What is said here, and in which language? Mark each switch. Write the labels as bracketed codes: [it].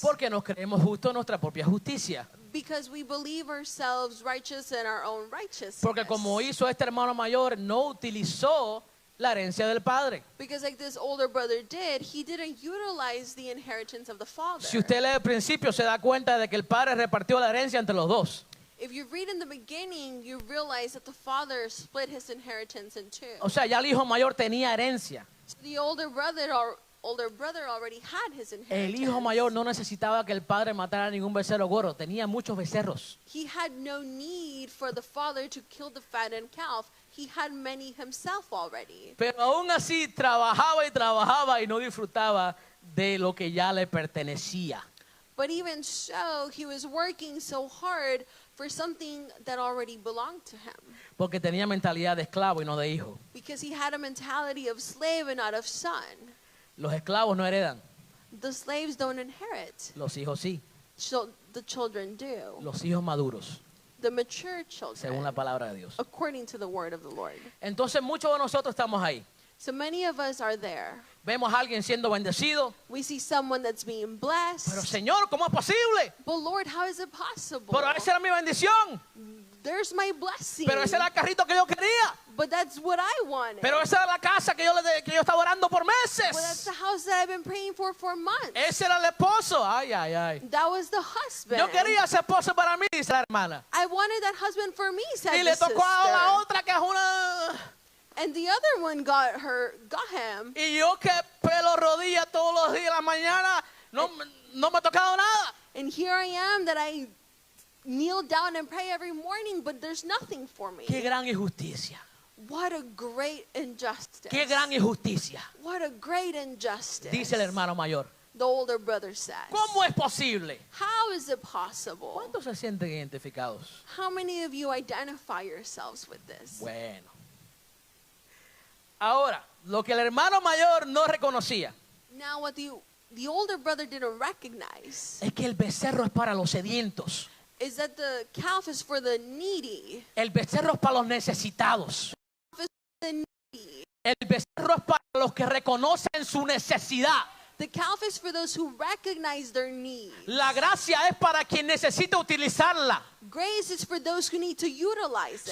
[es] Porque nos creemos justos en nuestra propia justicia. [en] Because we believe ourselves righteous in our own righteousness. [es] Porque como hizo este hermano mayor, no utilizó la herencia del padre. [en] Because like this older brother did, he didn't utilize the inheritance of the father. [es] Si usted lee el principio, se da cuenta de que el padre repartió la herencia entre los dos. [en] If you read in the beginning, you realize that the father split his inheritance in two. [es] O sea, ya el hijo mayor tenía herencia. [en] So the older brother already had his inheritance. [es] El hijo mayor no necesitaba que el padre matara ningún becerro gordo. Tenía muchos becerros. [en] He had no need for the father to kill the fattened calf. He had many himself already. [es] Pero aún así trabajaba y no disfrutaba de lo que ya le pertenecía. [en] But even so, he was working so hard for something that already belonged to him. [es] Porque tenía mentalidad de esclavo y no de hijo. [en] Because he had a mentality of slave and not of son. [es] Los esclavos no heredan, [en] The slaves don't inherit. [es] los hijos sí. [en] The children do. [es] Los hijos maduros, [en] The mature children. [es] según la palabra de Dios. [en] According to the word of the Lord. [es] Entonces muchos de nosotros estamos ahí. [en] So many of us are there. [es] Vemos a alguien siendo bendecido. [en] We see someone that's being [es] Pero [en] blessed. [es] Señor, ¿cómo es posible? [en] But Lord, how is it possible? [es] Pero esa era mi bendición. [en] There's my blessing. [es] Pero ese era el carrito que yo quería. [en] But that's what I wanted. [es] Pero esa era la casa que yo estaba orando por [en] Well, that's [es] meses. [en] the house that I've been praying for months. [es] Ese era el esposo. Ay, ay, ay. [en] That was the husband. [es] Yo quería ese esposo para mí, dice la hermana. [en] I wanted that husband for me, said [es] Y [en] the [es] le tocó a la [en] sister. [es] otra que es una... [en] And the other one got him. [es] Y yo que pelo rodilla todos los días de la mañana, no me ha tocado nada. [en] And here I am that I kneel down and pray every morning, but there's nothing for me. [es] Qué gran injusticia. [en] What a great injustice. [es] Qué gran injusticia. [en] What a great injustice. [es] Dice el hermano mayor. [en] The older brother says. [es] ¿Cómo es posible? [en] How is it possible? [es] ¿Cuántos se sienten identificados? [en] How many of you identify yourselves with this? [es] Bueno. Ahora, lo que el hermano mayor no reconocía [en] Now what the older brother didn't recognize [es] es que el becerro es para los sedientos. [en] is that the calf is for the needy. [es] El becerro es para los necesitados. [en] The needy. [es] El becerro es para los que reconocen su necesidad. [en] The calf is for those who recognize their need. [es] La gracia es para quien necesita utilizarla. [en] Grace is for those who need to utilize it.